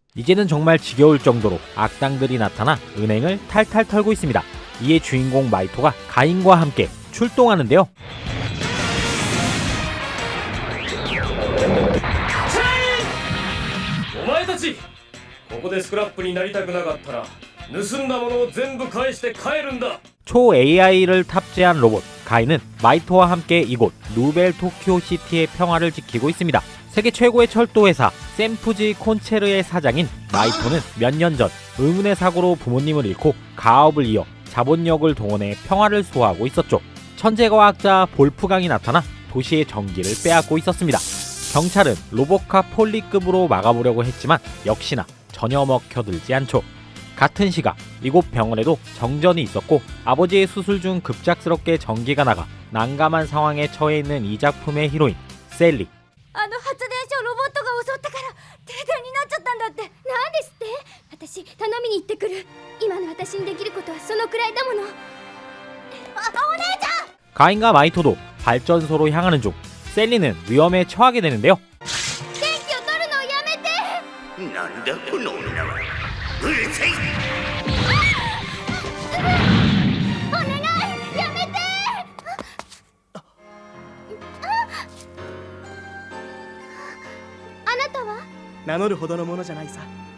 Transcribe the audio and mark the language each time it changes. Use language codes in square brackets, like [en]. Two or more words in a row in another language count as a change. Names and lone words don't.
[ko] 이제는 정말 지겨울 정도로 악당들이 나타나 은행을 탈탈 털고 있습니다. 이에 주인공 마이토가 가인과 함께 출동하는데요. [ja] お前たちここでスクラップになりたくなかったら盗んだものを全部返して帰るんだ [ko] 초 AI를 탑재한 로봇 가인은 마이토와 함께 이곳 누벨 토키오시티의 평화를 지키고 있습니다. 세계 최고의 철도 회사 샘푸지 콘체르의 사장인 마이토는 몇 년 전 의문의 사고로 부모님을 잃고 가업을 이어 자본력을 동원해 평화를 수호하고 있었죠. 천재과학자 볼프강이 나타나 도시의 전기를 빼앗고 있었습니다. 경찰은 로보카 폴리급으로 막아보려고 했지만 역시나 전혀 먹혀들지 않죠. 같은 시각 이곳 병원에도 정전이 있었고 아버지의 수술 중 급작스럽게 전기가 나가 난감한 상황에 처해 있는 이 작품의 히로인 셀리. [ja] あの発電所をロボットが襲ったから停電になっちゃったんだって。なんですって。私頼みに行ってくる。今の私にできることはそのくらいだもの。お姉ちゃん。 [ko] 가인과 마이토도 발전소로 향하는 중 셀리는 위험에 처하게 되는데요. [ja] 電気を取るのをやめて。なんだこの女は。うるさい。お願いやめて。あなたは名乗るほどのものじゃないさ。